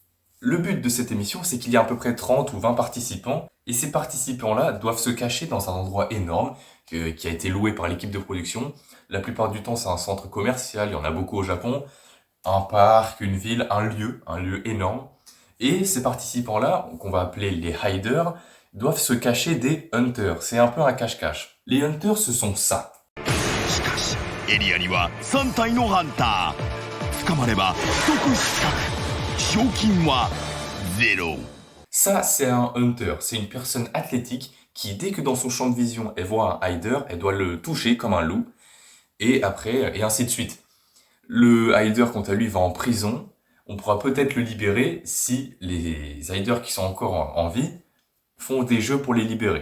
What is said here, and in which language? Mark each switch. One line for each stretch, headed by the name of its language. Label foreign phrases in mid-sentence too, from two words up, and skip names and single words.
French: Le but de cette émission c'est qu'il y a à peu près 30 ou 20 participants et ces participants-là doivent se cacher dans un endroit énorme qui a été loué par l'équipe de production. La plupart du temps c'est un centre commercial, il y en a beaucoup au Japon, un parc, une ville, un lieu énorme. Et ces participants-là, qu'on va appeler les hiders, doivent se cacher des hunters. C'est un peu un cache-cache. Les hunters ce sont ça.
Japanese: しかしエリアには3体のハンター捕まれば即死角賞金はゼロ
French: Ça, c'est un hunter. C'est une personne athlétique qui, dès que dans son champ de vision, elle voit un hider, elle doit le toucher comme un loup. Et après, et ainsi de suite. Le hider, quant à lui, va en prison. On pourra peut-être le libérer si les hiders qui sont encore en vie font des jeux pour les libérer.